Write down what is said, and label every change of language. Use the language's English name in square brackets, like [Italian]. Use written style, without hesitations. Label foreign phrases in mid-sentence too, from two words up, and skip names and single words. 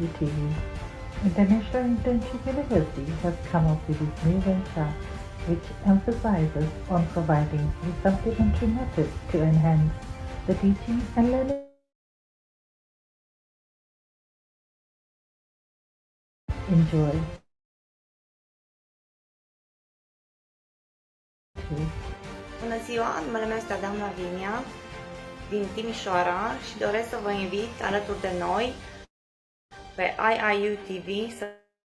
[English] TV, International Internship University has come up with this new venture which emphasizes on providing the supplementary methods to enhance the teaching and learning. Enjoy. [Romanian] Bună ziua, numele meu este Adam Lavinia din Timișoara și doresc să vă invit alături de noi pe IIU TV să